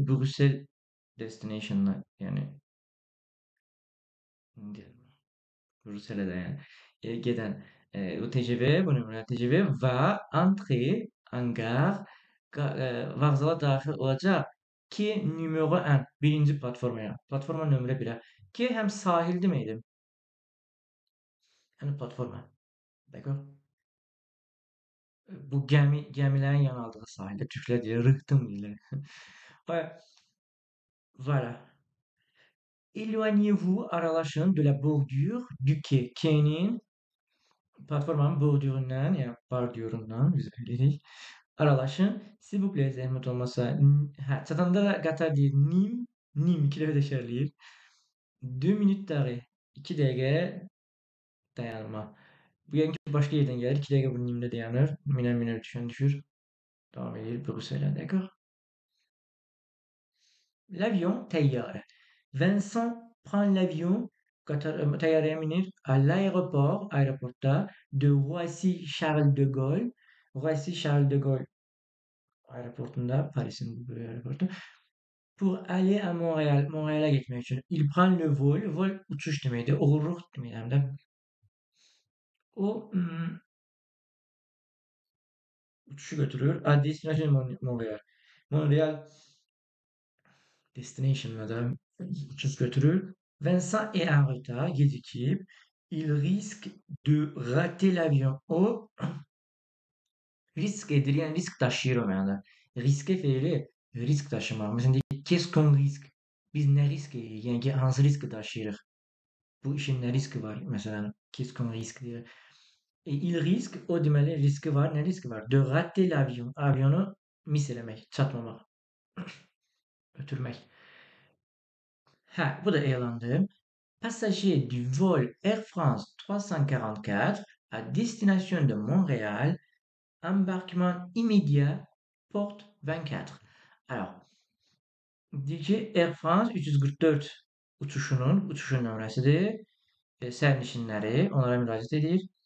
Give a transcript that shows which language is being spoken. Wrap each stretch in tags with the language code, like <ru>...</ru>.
<az>Bruxelles destination'ına yəni</az> <tr>Brüksel'e de yani</tr> <az>gedən o TGV, bu nömrəli TGV</az> <fr>va entrer en gare</fr> <az>vağzala daxil olacaq ki numero 1 birinci platformaya. Platforma nömrə 1-ə. Ki həm sahil deməkdir. Həm platforma. D'accord? Bu gəmilərin yan aldığı sahildə türklər deyir, rıhtım deyirlər. Voilà.</az> <fr>Éloignez-vous, aralaşın de la bordure du quai.</fr> <az>Quai'nin platformanın bordüründən, yəni bordüründən biz bilirik. aralaşın.</az> <fr>S'il vous plaît,</fr> <az>zəhmət olmasa. Hə, çatanda da qatar deyir nim 2 dəfə təkrarlayır.</az> <fr>2 minut d'arrêt,</fr> <az>2 dəqiqə dayanma. Bu yəni ki, başqa yerdən gəlir, 2 dəqiqə bu nimdə dayanır. Minər düşən düşür. Davam edir Brüsselə, d'accord?</az> <fr>L'avion, təyyarə. Vincent prend l'avion,</fr> <az>təyyarəyə minir,</az> <fr>à l'aéroport, aeroportda de Roissy-Charles de Gaulle.</fr> <az>Roissy-Charles de Gaulle aeroportunda, Paris'in bu aeroportu.</az> <fr>Pour aller à Montréal,</fr> <tr>Montréal'a gitmek için.</tr> <fr>Il prend le vol,</fr> <az>vol uçuş demektir, uğurluq demək həm də. O uçuşu götürür.</az> <fr>À destination Montréal.</fr> <az>Montréal destination'ına da uçuş götürür.</az> <fr>Vincent est en retard,</fr> <az>gecikip.</az> <fr>Il risque de rater l'avion.</fr> <az>O risk edir, yəni risk daşıyır o mənada. Riske feili risk daşımaq. Məsələn, deyək,</az> <fr>qu'est-ce qu'on risque?</fr> <az>Biz nə risk edirik? Yəni ki, hansı riski daşıyırıq? Bu işin nə riski var? Məsələn,</az> <fr>qu'est-ce qu'on risque</fr> <az>deyir. Il risque, o deməli riski var. Nə riski var?</az> <fr>De rater l'avion.</fr> <az>Avionu mis eləmək, çatmamaq, ötürmək. Hə, bu da elandır.</az> <fr>Passager du vol Air France 344 à destination de Montréal, embarquement immédiat, porte 24.</fr> <az>Alors, deyir ki, Air France 344 uçuşunun uçuş nömrəsidir. Sərnişinləri onlara müraciət edir.</az>